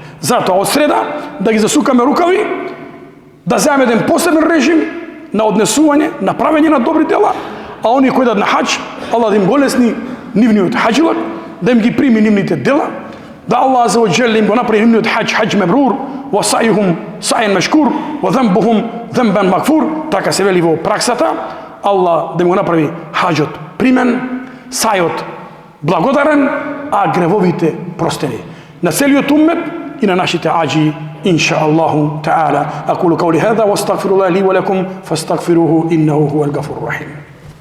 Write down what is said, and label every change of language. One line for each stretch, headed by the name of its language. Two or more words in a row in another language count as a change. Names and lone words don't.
Macedonian: Затоа од среда да ги засукаме рукави, да земеме еден посебен режим на однесување, на правење на добри дела, а оние кои идат на хаџ, Аллах да им го лесни нивниот хаџилак, да им ги прими нивните дела, да Аллах
Arabic: عز وجل
Macedonian: им го направи нивниот хаџ
Arabic: مبرور وسعيهم سعيا مشكورا وذنبهم ذنبا مغفورا,
Macedonian: така се вели во праксата, Аллах да им го направи хаџот примен, сајот благодарен, а гревовите простени. На целиот уммет и на нашите аџи,
Arabic: إن شاء الله تعالى. أقول قولي هذا وأستغفر الله لي ولكم فاستغفروه إنه هو الغفور الرحيم.